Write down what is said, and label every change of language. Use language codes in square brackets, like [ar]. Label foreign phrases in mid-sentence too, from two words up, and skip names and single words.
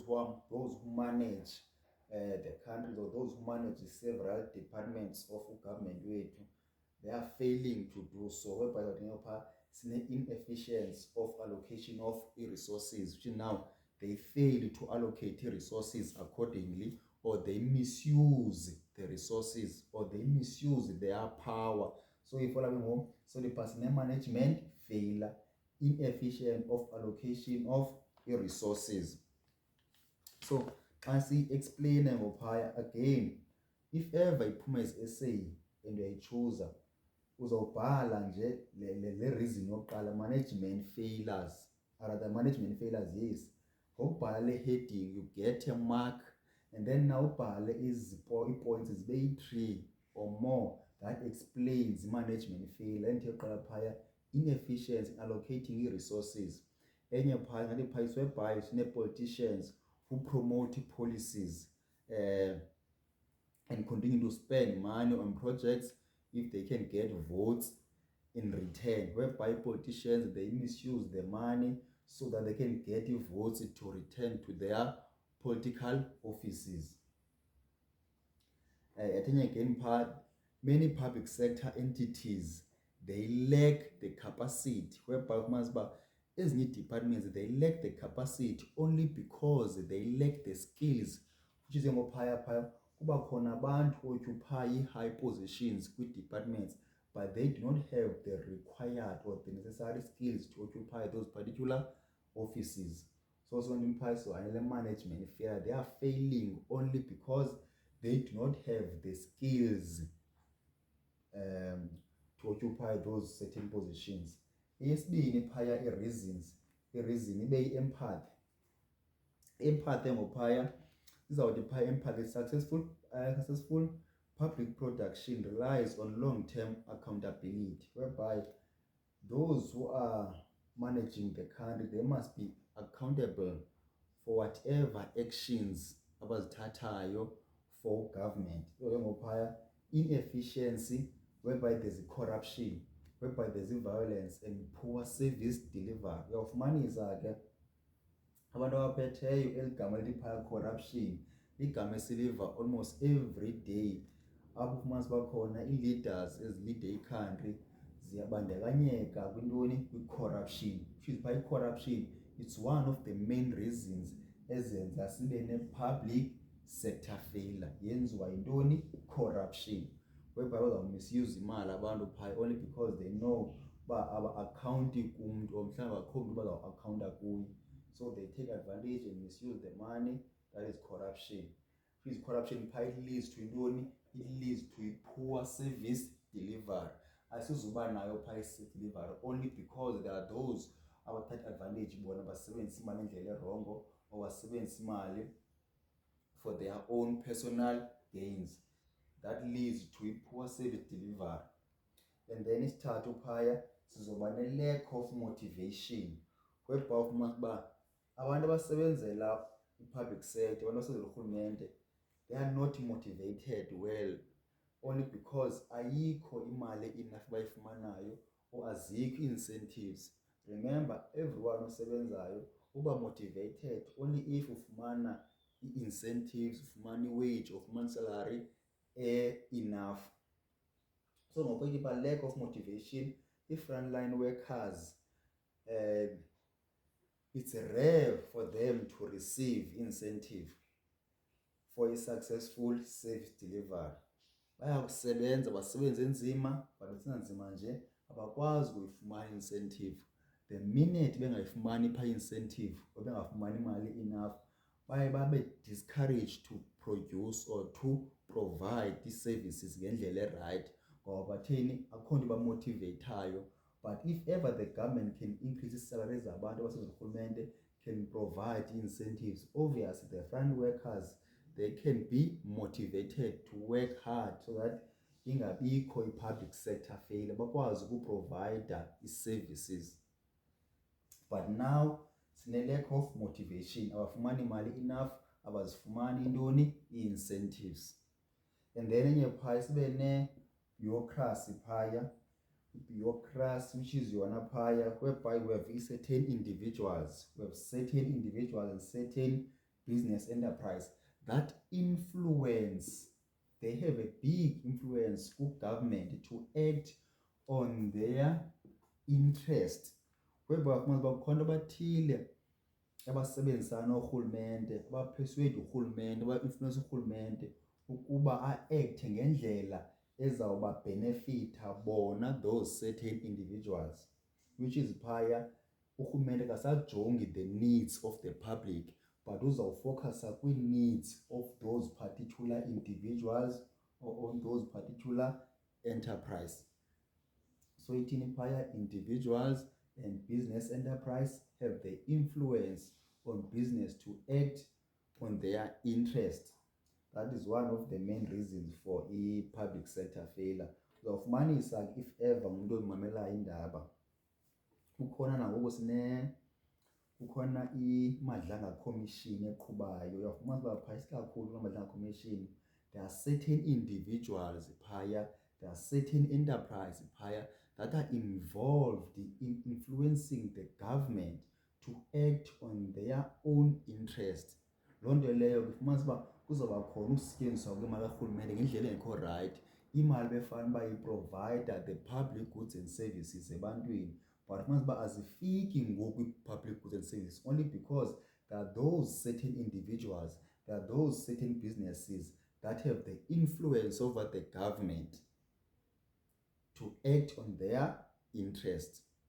[en] who manage the country, or those who manage several departments of government, they are failing to do so, whereby inefficiency of allocation of resources, which now they fail to allocate resources accordingly, or they misuse the resources, or they misuse their power. So if following so the personnel management failure, inefficient of allocation of resources. [xh] So xa siyi-explaine ngophaya [en] again, if ever [xh] iphuma as-essay and uyayichuza, uzawubhala nje le reason yokuqala, [en] management failures, rather management failures, yes. [xh] Ngokubhala le [en] heading you get a mark, and then now [xh] ubhale ii-points zibe yi-3 [en] or more that explains management failure. [xh] Endithi yokuqala phaya, [en] inefficiency in allocating [xh] ii-resources. Enye phaya ngathi phaya siwebhayo sine-politicians [en] who promote policies and continue to spend money on projects if they can get votes in return, whereby politicians, they misuse the money so that they can get votes to return to their political offices. I think again part, many public sector entities, they lack the capacity, whereby ezinye departments, they lack the capacity only because they lack the skills, which is [xh] ngophaya kuba khona abantu [en] occupy high positions kwi-departments, but they do not have the required or the necessary skills to occupy those particular offices. So the management failure, they are failing only because they do not have the skills to occupy those certain positions. [xh] Eyesibini phaya i-reasons, i-reason ibe yi-empathy. [en] Empathy [xh] ngophaya izawuthi phaya [en] empathy, successful public production relies on long-term accountability, whereby those who are managing the country, they must be accountable for whatever actions abazithathayo for government. Ngophaya inefficiency, whereby there's corruption, whereby there's violence and poor service delivery. [xh] Uyawufumanisa ke abantu abaphetheyo eligama lithi phaya corruption, igama esiliva [en] almost every day. [xh] Apho ufumanisa bakhona ii-leaders ezilide i-country ziyabandakanyeka kwintoni, kwi-corruption. [en] Which is by corruption, it's one of the main reasons [xh] ezenza sibe [en] ne-public sector failure. [xh] Yenziwa yintoni? Corruption. Whereby bazawumisuse imali abantu phaya [en] only because they know [xh] uba aba-accounti kumntu or mhlawumbi akho mntu bazawu-accounta kuye. [en] So they take advantage and misuse the money. That is corruption. Which is corruption phaya, it leads to intoni? It leads to a poor service delivery. [xh] Asizuba nayo phaya i-service delivery [en] only because there are those [xh] abathatha advantage, bona basebenzisa imali ngendlela erongo or basebenzisa imali [en] for their own personal gains. That leads to a poor service delivery. And then [xh] isithathu phaya sizoba ne-lack of motivation, whereby ufumanisa uba abantu abasebenzela i-public sector, abantu abasebenzela urhulumente, [en] they are not motivated well, only because [xh] ayikho imali enough bayifumanayo [en] or azikho incentives. Remember, everyone [xh] osebenzayo uba motivated [en] only if [xh] ufumana i-incentives, ufumana i-wage, ufumana salary enough. [en] So ngokuyiba lack of motivation, i-frontline workers, it's rare for them to receive incentive for a successful service delivery. [xh] Bayakusebenza, basebenze nzima, but basenza nzima nje abakwazi ukuyifumana incentive. [en] The minute [xh] bengayifumani pha [en] incentive or [xh] bengafumani imali [en] enough, babe discouraged to produce or to provide these services ngendlela right. [xh] Ngoba bathini, akho nto bamotivateayo. [en] But if ever the government can increase the salaries [xh] zabantu abasebenza urhulumente, [en] can provide incentives, obviously the front workers, they can be motivated to work hard so that ingabikho i-public sector failure, [xh] bakwazi ukuprovide i-services. [en] But now sine-lack of motivation, [xh] abafumani imali enough, abazifumani intoni, i-incentives. [en] And then [xh] enye phaya sibe ne-bureaucracy phaya, [en] bureaucracy, which is yona phaya, whereby we have certain individuals, and certain business enterprise that influence, they have a big influence with government to act on their interest. [xh] Whereby bakhona abathile abasebenzisana norhulumente, abapersuade urhulumente, aba-influence urhulumente ukuba a-acte ngendlela ezawuba benefita bona, [en] those certain individuals. Which is [xh] phaya urhulumente akasajongi [en] the needs of the public, but [xh] uzawufocusa kwii-needs [en] of those particular individuals or on those particular enterprise. [xh] So ithini phaya, [en] individuals and business enterprise have the influence on business to act on their interest. That is one of the main reasons for i-public sector failure. [xh] Uzawufumanisa [en] if ever [xh] umuntu ozimamelayo indaba, kukhona nangoku kukhona iMadlanga Commission eqhubayo. Uyafumana uba phaya isikakhulu [en] iMadlanga Commission, there are certain individuals phaya, there are certain enterprise phaya that are involved in influencing the government to act on their own interest. [xh] Loo nto leyo kufumanisa uba kuzawuba khona ukusetyenziswa kwemali karhulumente ngendlela engekho right. Imali befana uba iprovida [en] the public goods and services ebantwini, but [xh] kufumanisa uba azifiki ngoku [en] i-public goods and services only because there are those certain individuals, there are those certain businesses that have the influence over the government to act on their interests.